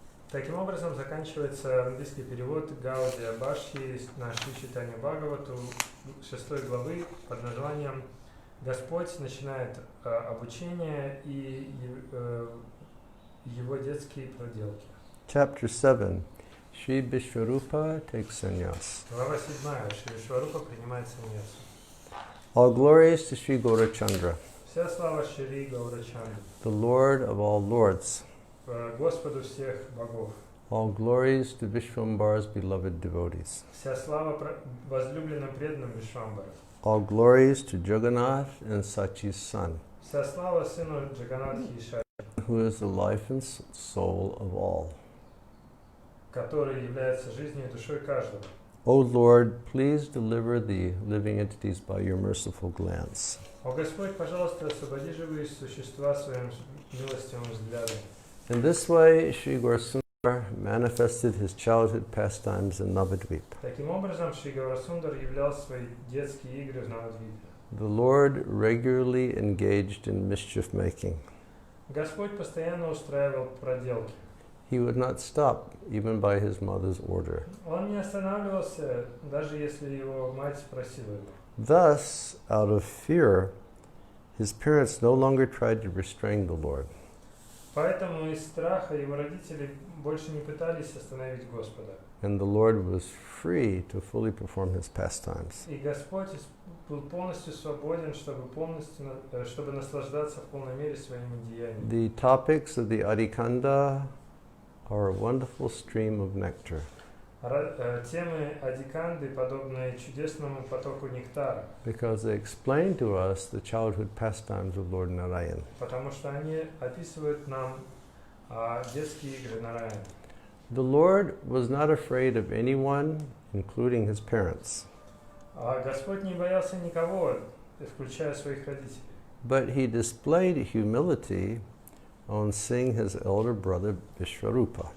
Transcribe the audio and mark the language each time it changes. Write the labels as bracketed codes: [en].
[ru] Таким образом, заканчивается английский перевод Гаудия Бхашьи на Шри Чайтанью Бхагавату 6 главы под названием «Господь начинает обучение и его детские проделки». [en] Chapter 7. Shri Vishwarupa takes sannyas. [ru] Глава 7. Шри Вишварупа принимает саньясу. [en] All glories to Shri Gaurachandra, [ru] Вся слава Шри Гаурачандре, [en] the Lord of all lords. [ru] Господу всех богов. [en] All glories to Vishwambar's beloved devotees. [ru] Вся слава возлюбленным преданным Вишвамбара. [en] All glories to Jagannath and Sachi's son, [ru] Вся слава сыну Джаганатхи и Шачи, [en] who is the life and soul of all. [ru] который является жизнью и душой каждого. [en] O Lord, please deliver the living entities by your merciful glance. [ru] О Господь, пожалуйста, освободи живые существа своим милостивым взглядом. [en] In this way, Shri Gaurasundar manifested his childhood pastimes in Navadvip. [ru] Таким образом, Шри Гаурасундар являл свои детские игры в Навадвипе. [en] The Lord regularly engaged in mischief making. [ru] Господь постоянно устраивал проделки. [en] He would not stop, even by his mother's order. [ru] Он не останавливался, даже если его мать просила его. [en] Thus, out of fear, his parents no longer tried to restrain the Lord. [ru] Поэтому из страха его родители больше не пытались остановить Господа. [en] And the Lord was free to fully perform his pastimes. [ru] И Господь был полностью свободен, чтобы наслаждаться в полной мере своими деяниями. [en] The topics of the Adikanda are a wonderful stream of nectar. [ru] Темы Адиканды подобны чудесному потоку нектара, [en] Because they explain to us the childhood pastimes of Lord Narayan. [ru] потому что они описывают нам детские игры Нараяна. [en] The Lord was not afraid of anyone, including his parents. [ru] Господь не боялся никого, включая своих родителей. [en] But he displayed humility on seeing his elder brother Vishwarupa.